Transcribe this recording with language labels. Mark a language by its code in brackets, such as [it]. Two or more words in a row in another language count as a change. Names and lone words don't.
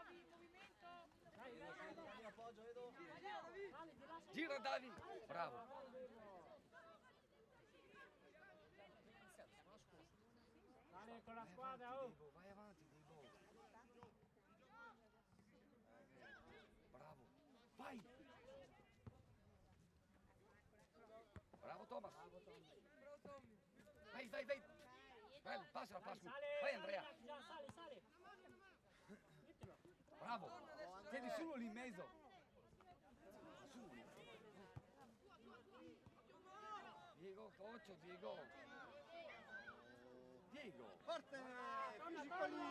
[it] Gira Davi! Bravo! Sale con la squadra, oh. Vai avanti, Diego! Bravo! Vai! Bravo Thomas! Vai, vai, vai! Vai, passa, passa! Vai Andrea! Già, sale. Mettilo. Bravo! Tieni solo lì in mezzo! Diego, coach, Diego! Diego! Forte! Fisico lì!